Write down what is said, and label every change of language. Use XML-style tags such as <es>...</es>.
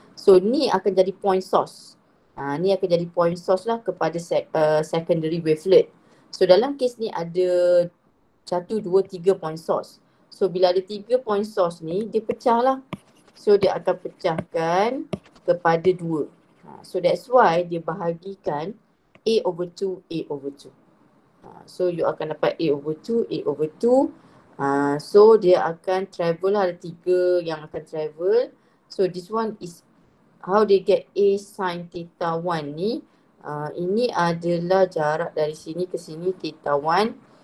<ms>So ni akan jadi point source. Ni akan jadi point source lah kepada secondary wavelet. So dalam kes ni ada 1, 2, 3 point source. So bila ada 3 point source ni, dia pecah lah. So dia akan pecahkan kepada 2.</ms> <en>So that's why</en> <ms>dia bahagikan A/2, A/2. So you akan dapat A/2, A/2. So dia akan travel lah, ada 3 yang akan travel.</ms> <en>So this one is how they get A sin theta 1 ni.</en> <ms>Ini adalah jarak dari sini ke sini theta 1.</ms>